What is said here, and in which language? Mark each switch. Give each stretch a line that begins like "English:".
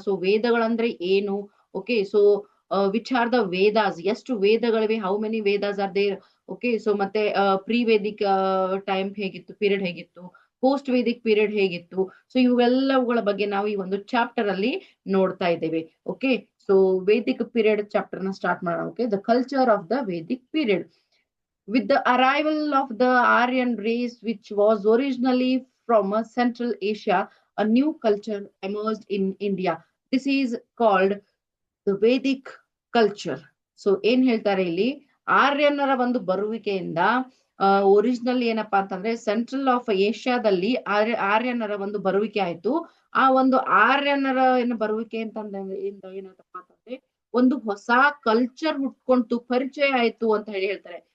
English: so
Kannada: ವೇದಗಳಂದ್ರೆ ಏನು,
English: okay, so which are the Vedas,
Kannada: ಎಷ್ಟು ವೇದಗಳಿವೆ,
English: How many Vedas are there. Okay, so ಮತ್ತೆ pre Vedic time ಹೇಗಿತ್ತು, period ಹೇಗಿತ್ತು, post Vedic period ಹೇಗಿತ್ತು.
Kannada: So ಇವೆಲ್ಲವುಗಳ ಬಗ್ಗೆ ನಾವು ಈ ಒಂದು ಚಾಪ್ಟರ್ ಅಲ್ಲಿ ನೋಡ್ತಾ ಇದ್ದೇವೆ.
English: Okay, so Vedic period chapter ನ start ಮಾಡೋಣ. ಓಕೆ, the culture of the Vedic period. With the arrival of the Aryan race, which was originally from Central Asia, a new culture emerged in India. This is called the Vedic culture.
Kannada: So ಏನ್ ಹೇಳ್ತಾರೆ ಇಲ್ಲಿ, ಆರ್ಯನರ ಒಂದು ಬರುವಿಕೆಯಿಂದ original ಏನಪ್ಪಾ ಅಂತಂದ್ರೆ central of ಏಷ್ಯಾದಲ್ಲಿ ಆರ್ಯನರ ಒಂದು ಬರುವಿಕೆ ಆಯ್ತು. ಆ ಒಂದು ಆರ್ಯನರ ಏನು ಬರುವಿಕೆ ಅಂತಂದ್ರೆ ಏನಪ್ಪ ಅಂತಂದ್ರೆ ಒಂದು ಹೊಸ ಕಲ್ಚರ್ ಹುಟ್ಕೊಂತು, ಪರಿಚಯ ಆಯ್ತು ಅಂತ ಹೇಳಿ ಹೇಳ್ತಾರೆ.